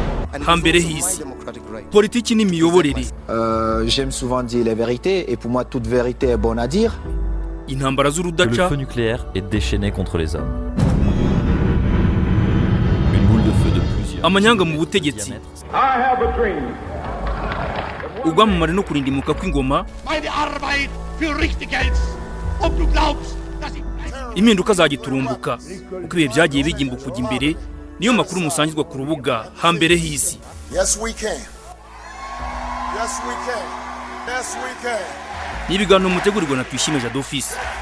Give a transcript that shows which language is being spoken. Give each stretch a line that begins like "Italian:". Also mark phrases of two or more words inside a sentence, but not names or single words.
Kinyarwanda: hambere hisi politiki n'imiyoborere.
French: J'aime souvent dire les vérités et pour moi toute vérité est bonne à dire.
Kinyarwanda: Intambara
French: Le
Kinyarwanda: z'urudaca,
French: feu nucléaire est déchaîné contre les hommes. Une boule de feu de plusieurs
Kinyarwanda: amanyanga mu butegetsi, ubwamamare no kurindimuka kw'ingoma, impinduka zagiturumbuka uko ibihe byagiye bigimbuka kujya imbere. Niyo makuru musangizwa ku rubuga hambere hisi. Ni ibiganiro mutegurirwa na Twishime Jadofisi.